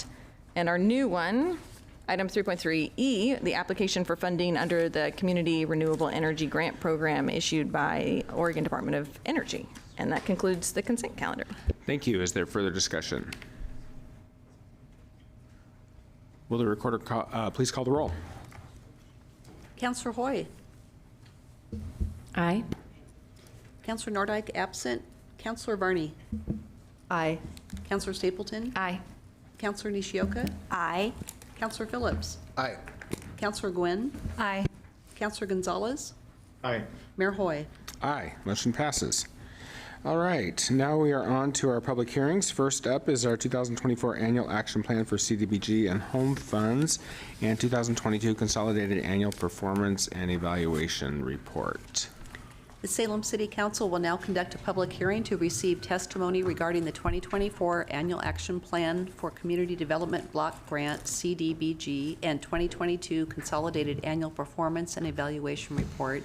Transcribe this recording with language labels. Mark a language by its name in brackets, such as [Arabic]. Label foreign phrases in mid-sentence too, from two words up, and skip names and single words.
[English] And our new one, item 3.3E, the application for funding under the Community Renewable Energy Grant Program issued by Oregon Department of Energy. And that concludes the consent calendar. Thank you. Is there further discussion? Will the recorder please call the roll? Councillor Hoy. Aye. Councillor Nordyke absent. Councillor Varney. Aye. Councillor Stapleton. Aye. Councillor Nishioka. Aye. Councillor Phillips. Aye. Councillor Gwynn. Aye. Councillor Gonzalez. Aye. Mayor Hoy. Aye. Motion passes. All right, now we are on to our public hearings. First up is our 2024 Annual Action Plan for CDBG and Home Funds and 2022 Consolidated Annual Performance and Evaluation Report. The Salem City Council will now conduct a public hearing to receive testimony regarding the 2024 Annual Action Plan for Community Development Block Grant, CDBG, and 2022 Consolidated Annual Performance and Evaluation Report.